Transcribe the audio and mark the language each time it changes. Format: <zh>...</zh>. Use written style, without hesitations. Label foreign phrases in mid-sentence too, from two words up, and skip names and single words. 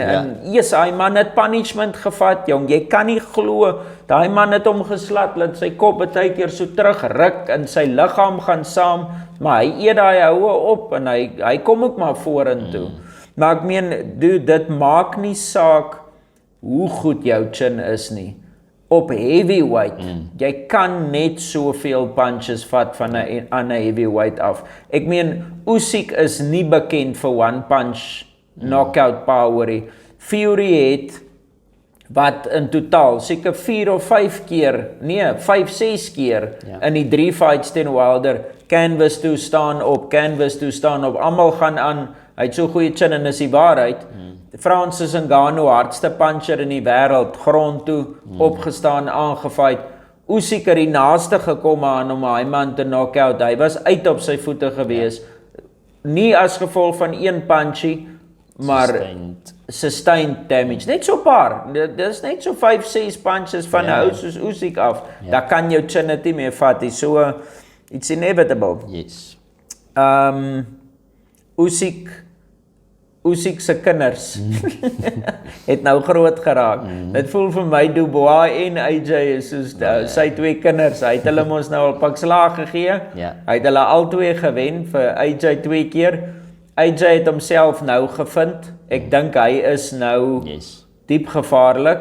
<af>En hy man het punishment gevat, jong. Jy kan nie glo daai man het hom geslat, laat sy kop baie keer so terugruk en sy liggaam gaan saam, maar hy eet daai houe op en hy kom ook maar vorentoe. Maar ek meen, dude, dit maak nie saak hoe goed jou chin is nie. Op heavyweight, jy kan net soveel punches vat van 'n ander heavyweight af. Ek meen, Usyk is nie bekend vir</af> <en>one punch knockout power.</en> <af>Fury het wat in totaal seker 4 of 5 keer, nee, 5-6 keer in die 3 fights teen Wilder canvas toe staan op, almal gaan aan. Hy het so goeie chin en is die waarheid. Francis Ngannou, hardste puncher in die wêreld, grond toe, opgestaan, aangefight. Usyk het die naaste gekom aan om hy man te knock-out. Hy was uit op sy voete gewees. Nie as gevolg van een punchie, maar sustained damage. Net so paar. Dit is net so 5-6 punches van 'n ou soos Usyk af. Daar kan jou chin net nie meer vat nie.</af> <en>So it's inevitable. Yes.</en> <af>Usyk se kinders het nou groot geraak. Dit voel vir my Dubois en AJ is soos sy 2 kinders. Hy het hulle mos nou al pak slaag gegee. Hy het hulle albei gewen, vir AJ 2 keer. AJ het homself nou gevind. Ek dink hy is nou diep gevaarlik.</af>